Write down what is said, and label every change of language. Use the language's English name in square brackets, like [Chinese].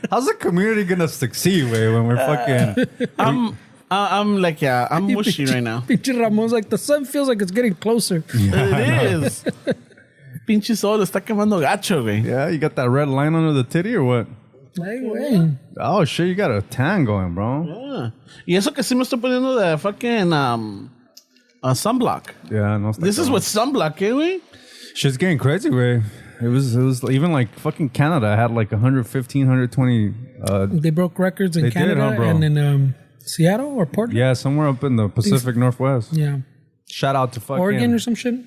[English] How's the community gonna succeed, way, when we're fucking? I'm like, yeah, I'm mushy right now. Pinche Ramon's like, the sun feels like it's getting closer. It is. [Spanish] Pinche sol está quemando gacho, güey. [English] Yeah, you got that red line under the titty or what? [Spanish] Ay, güey. [English] Oh shit, you got a tan going, bro. Yeah. [Spanish] Y eso que sí me estoy poniendo de [English] fucking [Spanish] sunblock. [English] Yeah, no. This is with sunblock, eh, güey? Shit's getting crazy, way. It was even like fucking Canada had like 115, 120. They broke records in They did, Canada huh, bro? and in Seattle or Portland. Yeah, somewhere up in the Pacific Northwest. Yeah. Shout out to fucking Oregon or some shit.